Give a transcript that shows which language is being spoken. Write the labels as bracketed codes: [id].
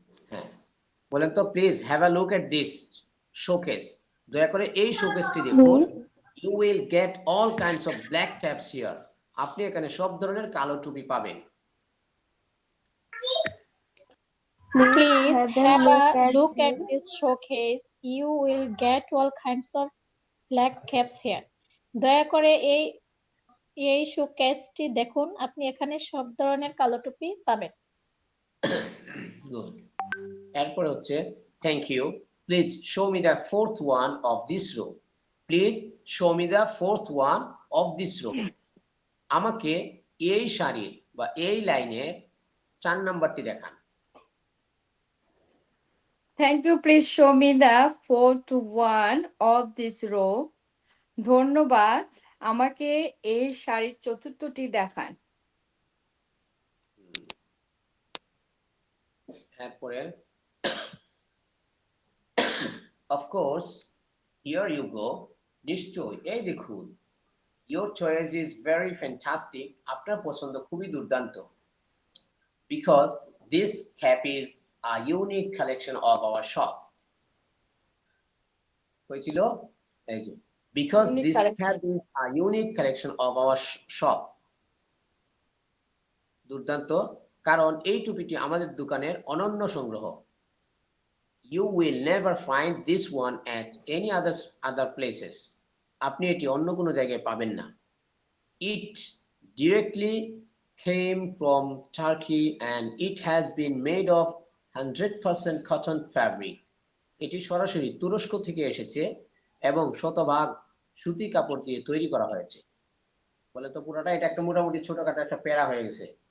[bn] হ্যাঁ, বলেন তো [en] Please have a look at this showcase. [bn] দয়া করে এই শোকেসটি দেখুন। [en] You will get all kinds of black caps here. [bn] আপনি এখানে সব ধরনের কালো টুপি পাবেন। [en] Please have a look at this showcase. You will get all kinds of black caps here. [bn] দয়া করে এই শোকেসটি দেখুন, আপনি এখানে সব ধরনের কালো টুপি পাবেন। [en] Good. [bn] এরপর হচ্ছে [en] thank you. Please show me the fourth one of this row. Please show me the fourth one of this row. [bn] আমাকে এই সারির বা এই লাইনের 4 নাম্বারটি দেখান। [en] Thank you. Please show me the fourth one of this row. [bn] ধন্যবাদ, আমাকে এই সারির চতুর্থটি দেখান। এরপরে [en] of course here you go. [bn] নিশ্চয়, এই দেখুন। [en] Your choice is very fantastic. [bn] আপনার পছন্দ খুবই দুর্দান্ত। [en] Because this cap is a unique collection of our shop. [bn] হয়েছিল এই যে because [en] Unique this collection. cap is a unique collection of our shop. [bn] দুর্দান্ত, কারণ এই টুপিটি আমাদের দোকানের অনন্য সংগ্রহ। [en] You will never find this one at any other places. [bn] আপনি এটি অন্য কোনো জায়গায় পাবেন না। [en] It directly came from Turkey and it has been made of 100% cotton fabric. [bn] এটি সরাসরি তুরস্ক থেকে এসেছে এবং শতভাগ সুতি কাপড় দিয়ে তৈরি করা হয়েছে। বলে তো পুরোটা, এটা একটা মোটামুটি ছোটখাটো একটা প্যারা হয়ে গেছে।